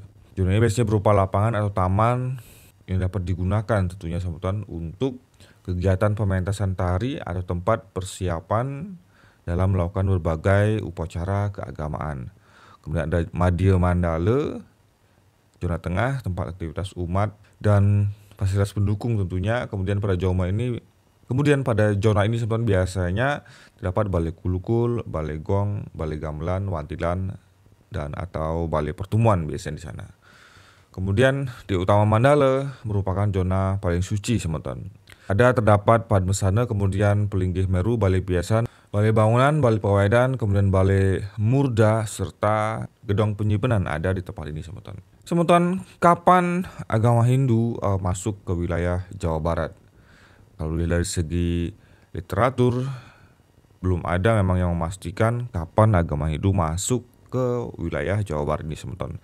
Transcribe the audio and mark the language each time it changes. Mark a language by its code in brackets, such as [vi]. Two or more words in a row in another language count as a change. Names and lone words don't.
[id] Zona ini biasanya berupa lapangan atau taman yang dapat digunakan tentunya, Semeton, untuk kegiatan pementasan tari atau tempat persiapan dalam melakukan berbagai upacara keagamaan. Kemudian ada Madya Mandala, zona tengah, tempat aktivitas umat dan fasilitas pendukung tentunya. Kemudian pada zona ini sebenarnya biasanya terdapat balai kulukul, balai gong, balai gamelan, wantilan, dan atau balai pertemuan biasanya di sana. Kemudian di Utama Mandala merupakan zona paling suci, Semeton. Terdapat Padmasana, kemudian Pelinggih Meru, Balai Piasan, Balai Bangunan, Balai Pawedan, kemudian Balai Murda, serta Gedong Penyimpanan ada di tempat ini, Semeton. Semeton, kapan agama Hindu masuk ke wilayah Jawa Barat? Kalau dari segi literatur, belum ada memang yang memastikan kapan agama Hindu masuk ke wilayah Jawa Barat ini, Semeton.